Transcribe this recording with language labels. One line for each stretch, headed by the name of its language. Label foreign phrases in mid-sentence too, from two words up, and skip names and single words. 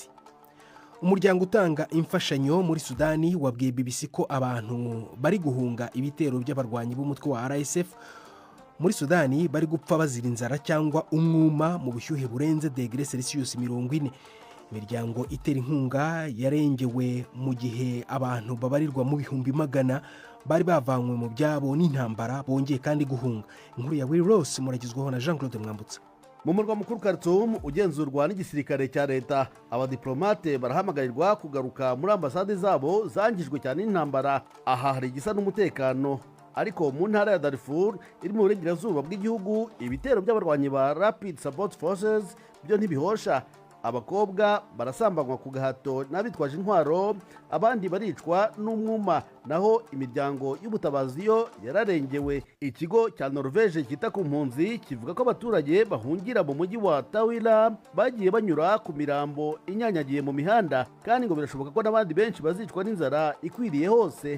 Kinyarwanda: Umuryango utanga imfashanyo muri Sudani wabwiye BBC ko abantu bari guhunga ibitero by'abarwanyi b'umutwe wa RSF muri Sudani bari gupfa bazira inzara cyangwa umwuma mu bushyuhe burenze degre Celsius 40. Imiryango itera inkunga yarengewe mu gihe abantu babarirwa mu bihumbi magana bari bavanywe mu byabo n'intambara bongeye kandi guhunga. Inkuru ya Will Ross muragizweho na Jean Claude Mwambutsa. Mu murwa mukuru Khartoum ugenzurwa n'igisirikare cya leta, abadiplomate barahamagarirwa kugaruka muri ambasade zabo zangijwe cyane n'intambara. Aha hari igisa n'umutekano, ariko mu ntara ya Darfur iri mu burengerazuba bw'igihugu ibitero by'abarwanyi ba Rapid Support Forces byo ntibihosha. Abakobwa barasambanywa ku gahato n'abitwaje intwaro, abandi baricwa n'umwuma, naho imiryango y'ubutabazi yo yararengewe. Ikigo cya Norvege kita ku mpunzi kivuga ko abaturage bahungira mu mujyi wa Tawila bagiye banyura ku mirambo inyanyagiye mu mihanda, kandi ngo birashoboka ko n'abandi benshi bazicwa n'inzara ikwiriye hose.